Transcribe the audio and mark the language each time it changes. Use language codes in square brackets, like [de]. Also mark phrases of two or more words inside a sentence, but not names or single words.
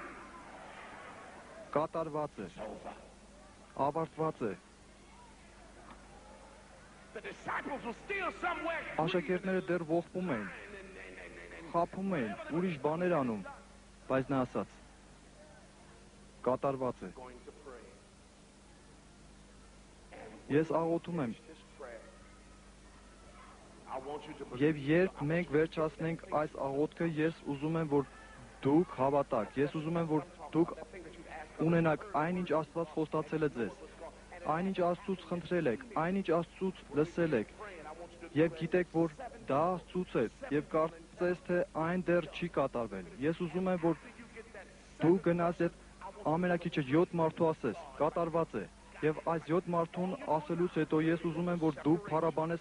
[hy] Կատարված է։ [en] It's over. [hy] Ավարտված է։ [en] The disciples were still somewhere [hy] Աշակերտները դեռ ողբում էին, խափում էին, ուրիշ բաներ անում, բայց նա ասաց. կատարված է։ [en] going to pray. [hy] Ես աղոթում եմ, [en] This prayer. I want you to [hy] եւ երբ մենք վերջացնենք այս աղոթքը, ես ուզում եմ, որ դուք հավատաք, ես ուզում եմ, որ դուք [en] that thing that you've asked [hy] ունենաք այնինչ Աստված խոստացել է ձեզ, այնինչ Աստծուց խնդրել եք, այնինչ Աստծուց լսել եք, եւ գիտեք, որ դա Աստծուց է, եւ կարծես թե այն դեռ չի կատարվել։ Ես ուզում եմ, որ դու գնաս եւ ամենակիչը 7 մարդու ասես, կատարված է, եւ այս 7 մարդուն ասելուց հետո ես ուզում եմ, որ դու փառաբանես